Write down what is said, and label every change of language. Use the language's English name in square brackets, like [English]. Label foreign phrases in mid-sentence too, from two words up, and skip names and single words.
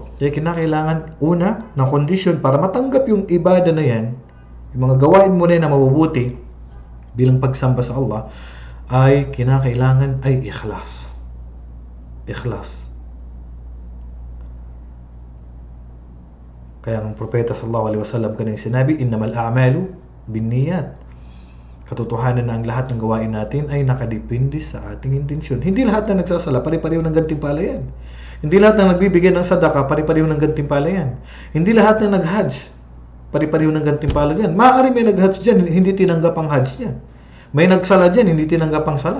[Filipino] Kaya kinakailangan una ng kondisyon para matanggap yung ibada na yan, yung mga gawain mo na yan na mabubuti bilang pagsamba sa Allah, ay kinakailangan ay ikhlas. Ikhlas. Kaya ang propeta [Arabic] صلى الله عليه وسلم [Filipino] kanyang sinabi, [Arabic] إنما الأعمال بالنيات. [Filipino] Katotohanan na ang lahat ng gawain natin ay nakadepende sa ating intensyon. Hindi lahat na nagsasala, pare-pareho ng gantimpala yan. Hindi lahat na nagbibigay ng sadaka, pare-pareho ng gantimpala yan. Hindi lahat na nag-hajj, pare-pareho ng gantimpala yan. Maaari may nag-hajj dyan, hindi tinanggap ang hajj niya. May nagsala dyan, hindi tinanggap ang sala.